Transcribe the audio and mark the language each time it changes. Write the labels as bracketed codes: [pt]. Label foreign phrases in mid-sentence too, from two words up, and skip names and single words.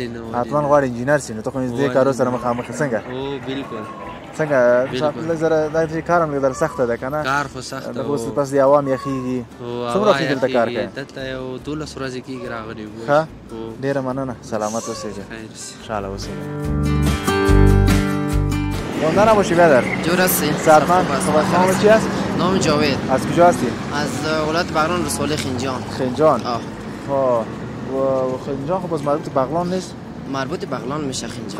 [ps] حتما غواړې انجینر شي نو ته خو دې کارو سره مخامخ څنګه؟ او بلکل څنګه بالکل. زره دا کارم لږ در سخته ده کنه کار خو سخت د اوس پس دی عوام یخیږي څومره وخت دلته کار کوي دلته یو 12 ورځې کېږي راغلی وو ښه ډیره مننه سلامت اوسئ خیر خوشحاله اوسئ [fa] ماندن نباشی برادر جور هستی؟ سرمند نام چی است؟ نام جاوید. از کجا هستی؟ از ولایت بغلان رسوله خنجان. خنجان؟ آه. و خنجان خب باز مربوط به بغلان نیست؟ مربوط به بغلان میشه خنجان.